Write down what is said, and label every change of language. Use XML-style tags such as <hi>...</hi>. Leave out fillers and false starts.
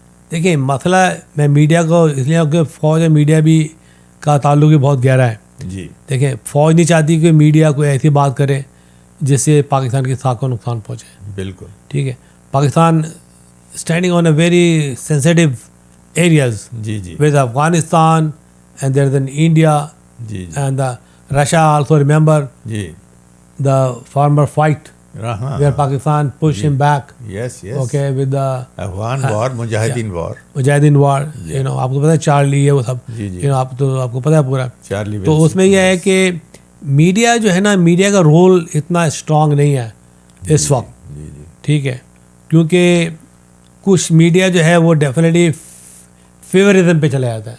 <ur>دیکھیں مسئلہ میں میڈیا کو اس لیے کہ فوج اور میڈیا بھی کا تعلق بھی بہت گہرا ہے. جی. دیکھیں فوج نہیں چاہتی کہ میڈیا کوئی ایسی بات کرے جس سے پاکستان کی ساکھ کو نقصان پہنچے. بالکل. ٹھیک ہے,</ur> <en>Pakistan standing on a very sensitive areas.</en> <ur>جی جی.</ur> <en>With Afghanistan and there's an India.</en> <ur>جی.</ur> <en>And Russia also, remember</en> <ur>جی.</ur> <en>the former fight where</en> <ur>ہاں.</ur> <en>Pakistan pushed him back. Yes, yes. Okay, with the Afghan war, mujahideen war. Mujahideen war. You know,</en> <ur>آپ کو پتہ ہے Charlie ہے وہ سب. جی جی.</ur> <en>You know,</en> <ur>آپ کو پتہ ہے پورا. چارلی. تو اس میں یہ ہے کہ میڈیا جو ہے نا, میڈیا کا رول اتنا اسٹرانگ نہیں ہے اس وقت. جی جی. ٹھیک ہے, کیونکہ کچھ میڈیا جو ہے وہ ڈیفینیٹلی فیوریزم پہ چلا جاتا ہے.</ur>